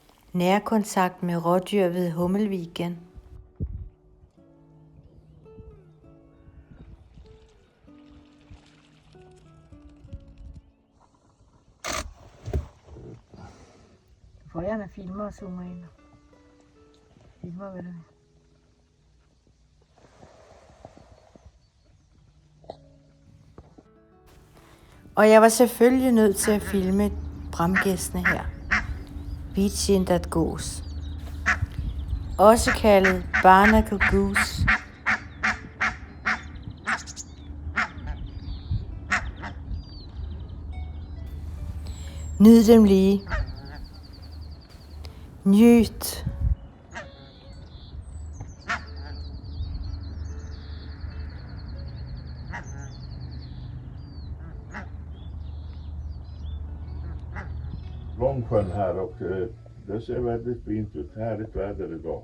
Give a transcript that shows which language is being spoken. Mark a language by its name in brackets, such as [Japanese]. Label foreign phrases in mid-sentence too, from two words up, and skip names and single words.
[Danish] Nærkontakt med rådyr ved Hummelviken. [Swedish] Du får gärna filma och zooma in. Filma vad du vill. [Danish] Og jeg var selvfølgelig nødt til at filme bramgæstene her. Beach-indert gås. Også kaldet [English] barnacle goose. [Danish] Nyd dem lige. Nyt. [Swedish] Långsjön här och det ser väldigt fint ut. Härligt väder idag.